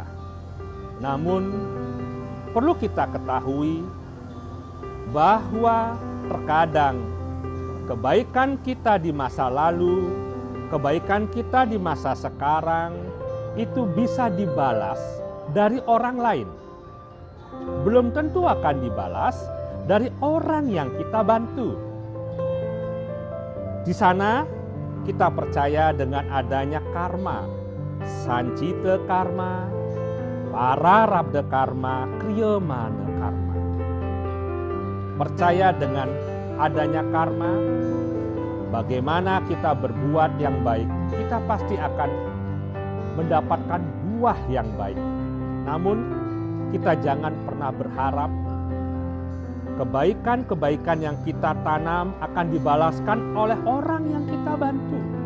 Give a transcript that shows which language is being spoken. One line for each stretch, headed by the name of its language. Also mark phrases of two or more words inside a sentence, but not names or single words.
Indonesian: Namun perlu kita ketahui bahwa terkadang kebaikan kita di masa lalu, kebaikan kita di masa sekarang itu bisa dibalas dari orang lain. Belum tentu akan dibalas dari orang yang kita bantu. Di sana kita percaya dengan adanya karma, sancita karma, pararabdha karma, kriyamana karma. Percaya dengan adanya karma, bagaimana kita berbuat yang baik, kita pasti akan mendapatkan buah yang baik. Namun kita jangan pernah berharap kebaikan-kebaikan yang kita tanam akan dibalaskan oleh orang yang kita bantu.